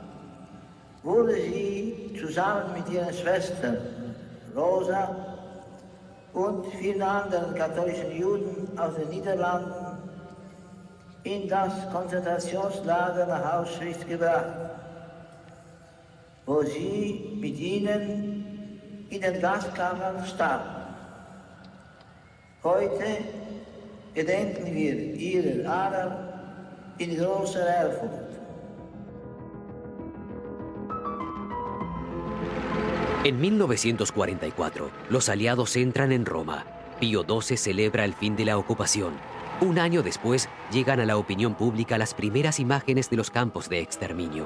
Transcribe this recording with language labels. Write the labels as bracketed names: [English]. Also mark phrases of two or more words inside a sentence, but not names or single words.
[German] wurde sie zusammen mit ihren Schwestern Rosa und vielen anderen katholischen Juden aus den Niederlanden in das Konzentrationslager nach Auschwitz gebracht, wo sie mit ihnen in den Gaskammern starb. Heute gedenken wir ihrer Ahnen in großer Ehrfurcht. [Spanish] En 1944, los aliados entran en Roma. Pío XII celebra el fin de la ocupación. Un año después, llegan a la opinión pública las primeras imágenes de los campos de exterminio.